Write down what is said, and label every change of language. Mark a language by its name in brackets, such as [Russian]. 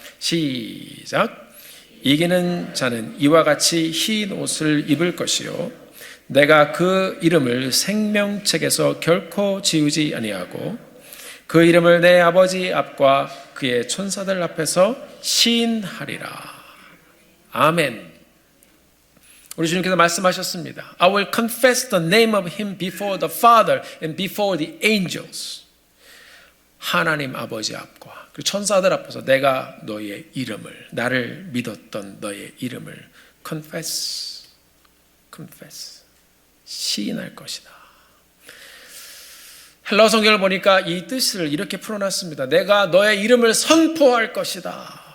[Korean] 시작. 이기는 자는 이와 같이 흰 옷을 입을 것이요 내가 그 이름을 생명책에서 결코 지우지 아니하고 그 이름을 내 아버지 앞과 그의 천사들 앞에서 시인하리라. 아멘. 우리 주님께서 말씀하셨습니다. [English] I will confess the name of him before the Father and before the angels. [Korean] 하나님 아버지 앞과 그 천사들 앞에서 내가 너의 이름을, 나를 믿었던 너의 이름을 confess, 시인할 것이다. 헬라어 성경을 보니까 이 뜻을 이렇게 풀어놨습니다. 내가 너의 이름을 선포할 것이다.